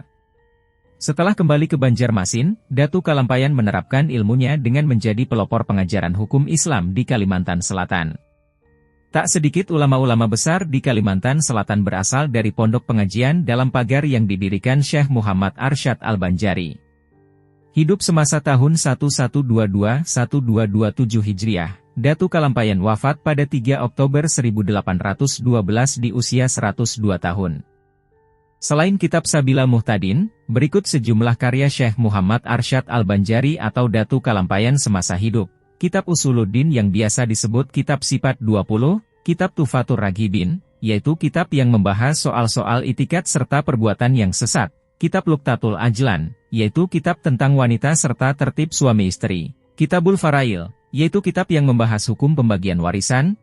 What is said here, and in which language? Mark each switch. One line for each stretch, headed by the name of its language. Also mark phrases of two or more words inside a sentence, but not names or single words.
Indonesian: Setelah kembali ke Banjarmasin, Datu Kalampayan menerapkan ilmunya dengan menjadi pelopor pengajaran hukum Islam di Kalimantan Selatan. Tak sedikit ulama-ulama besar di Kalimantan Selatan berasal dari pondok pengajian dalam pagar yang didirikan Syekh Muhammad Arsyad Al-Banjari. Hidup semasa tahun 1122-1227 Hijriah, Datu Kalampayan wafat pada 3 Oktober 1812 di usia 102 tahun. Selain kitab Sabilal Muhtadin, berikut sejumlah karya Syekh Muhammad Arsyad Al-Banjari atau Datu Kalampayan semasa hidup. Kitab Usuluddin yang biasa disebut Kitab Sifat 20, Kitab Tuhfatur Roghibin, yaitu kitab yang membahas soal-soal itikat serta perbuatan yang sesat. Kitab Luqtatul Ajlan, yaitu kitab tentang wanita serta tertib suami istri. Kitabul Farail, yaitu kitab yang membahas hukum pembagian warisan.